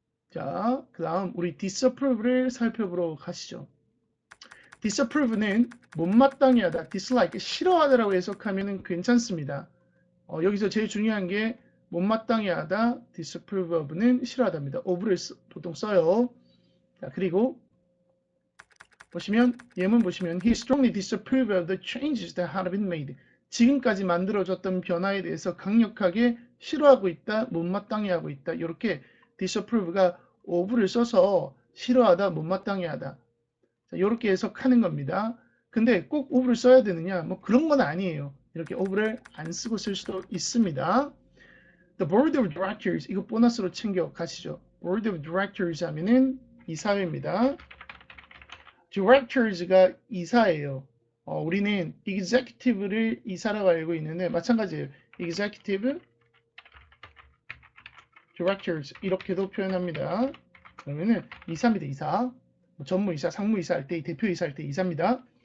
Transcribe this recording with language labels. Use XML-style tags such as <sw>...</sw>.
<ko>자, 그 다음 우리 disapprove를 살펴보러 가시죠. disapprove는 못마땅해 하다, dislike, 싫어하다라고 해석하면은 괜찮습니다. 여기서 제일 중요한 게 못마땅해 하다, disapprove of는 싫어하다입니다. of를 보통 써요. 자, 그리고 보시면 예문 보시면</ko> <en>he strongly disapproved of the changes that had been made.</en> <ko>지금까지 만들어졌던 변화에 대해서 강력하게 싫어하고 있다, 못마땅해 하고 있다. 이렇게 disapprove가 of를 써서 싫어하다, 못마땅해 하다. 자, 이렇게 해석하는 겁니다. 근데 꼭 of를 써야 되느냐? 뭐 그런 건 아니에요. 이렇게 of를 안 쓰고 쓸 수도 있습니다. The board of directors, 이거 보너스로 챙겨 가시죠. board of directors 하면은 이사회입니다. directors가 이사예요. 우리는 executive를 이사라고 알고 있는데 마찬가지예요. executive directors 이렇게도 표현합니다. 그러면은 이사입니다. 이사. 전무이사, 상무이사 할 때, 대표이사 할 때 이사입니다.</ko>